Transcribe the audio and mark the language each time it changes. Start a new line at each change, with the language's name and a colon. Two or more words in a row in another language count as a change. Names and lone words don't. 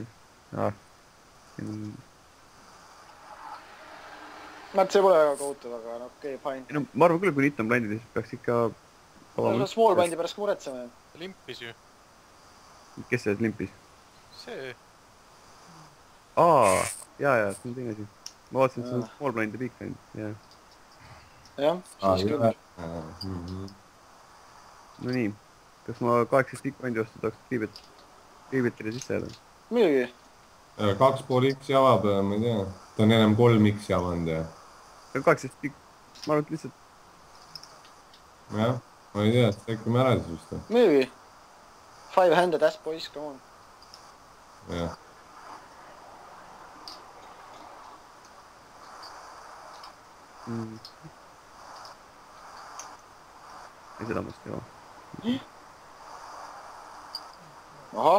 Estonian: Ma arvan, et see pole väga kohutav, aga no okei, fine. No, ma arvan küll, kui niit on blindil, siis peaks ikka avama.
English: Small blindi
Estonian: pärast ka muretsema. Limpis ju. Kes see limpis? See. Jaa, see on teine asi. Ma vaatasin, et see on
English: small blind
Estonian: ja
English: big blind.
Estonian: Jah, siis küll. No nii, kas ma 8
English: big blindi
Estonian: vastu tahaks Kriibetile sisse jääda? Muidugi. 2,5x avab, ma ei tea. Ta on enam 3x avanud ja... 8 big, ma arvan, et lihtsalt... Jah, ma ei tea, tekkime ära siis vist. Muidugi.
English: 5-handed ass boys, come on.
Estonian: Jah. Ei seda mõist ei ole. Ahah.